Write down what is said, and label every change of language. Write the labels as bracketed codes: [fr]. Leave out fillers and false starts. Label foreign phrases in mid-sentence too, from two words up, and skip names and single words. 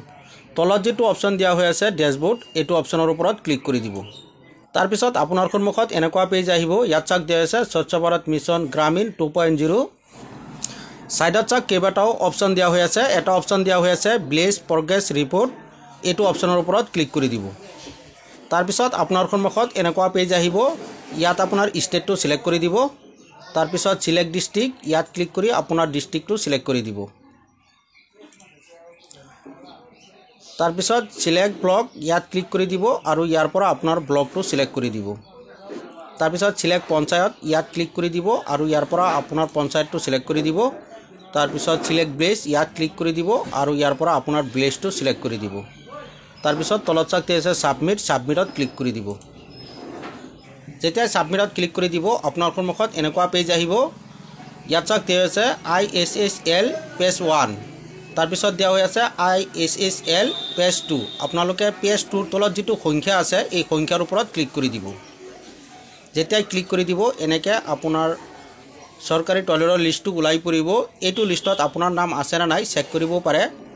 [as] তলত যিটো অপশ্বন দিয়া হৈ আছে ডেশ্বব'ৰ্ড এইটো অপশ্বনৰ ওপৰত ক্লিক কৰি দিব। তাৰ পিছত আপোনাৰ সন্মুখত এনেকুৱা পেজ আহিব। য'ত চাওক দিয়া আছে স্বচ্ছ ভাৰত মিছন গ্ৰামীণ 2.0 চাইডত চাওক কেইবাটাও অপশ্বন দিয়া হৈ আছে। এটা অপশ্বন দিয়া হৈ আছে [en] village progress report [as] এইটো অপশ্বনৰ ওপৰত ক্লিক কৰি দিব। তাৰ পিছত আপোনাৰ সন্মুখত এনেকুৱা পেজ আহিব। য'ত আপোনাৰ ষ্টেটটো ছিলেক্ট কৰি দিব। তাৰ পিছত [en] select district [as] য'ত ক্লিক কৰি আপোনাৰ ডিষ্ট্ৰিক্টটো ছিলেক্ট কৰি দিব। তাৰ পিছত [en] select block [as] য'ত ক্লিক কৰি দিব আৰু য'ৰ পৰা আপোনাৰ ব্লকটো ছিলেক্ট কৰি দিব। তাৰ পিছত [en] select panchayat [as] য'ত ক্লিক কৰি দিব আৰু য'ৰ পৰা আপোনাৰ পঞ্চায়তটো ছিলেক্ট কৰি দিব। তাৰ পিছত [en] select village [as] য'ত ক্লিক কৰি দিব আৰু য'ৰ পৰা আপোনাৰ ভিলেজটো ছিলেক্ট কৰি দিব। তাৰ পিছত তলত চাওক দিয়া আছে চাবমিটত ক্লিক কৰি দিব। যেতিয়া চাবমিটত ক্লিক কৰি দিব আপোনাৰ সন্মুখত এনেকুৱা পেজ আহিব। য'ত চাওক দিয়া আছে ISSL পেজ 1 তাৰপিছত দিয়া হৈ আছে ISSL পেজ 2 আপোনালোকে পেজ 2ৰ তলত যিটো সংখ্যা আছে এই সংখ্যাৰ ওপৰত ক্লিক কৰি দিব যেতিয়া ক্লিক কৰি দিব এনেকৈ আপোনাৰ চৰকাৰী টয়লেটৰ লিষ্টটো ওলাই পৰিব এইটো লিষ্টত আপোনাৰ নাম আছে না নাই চেক কৰিব পাৰে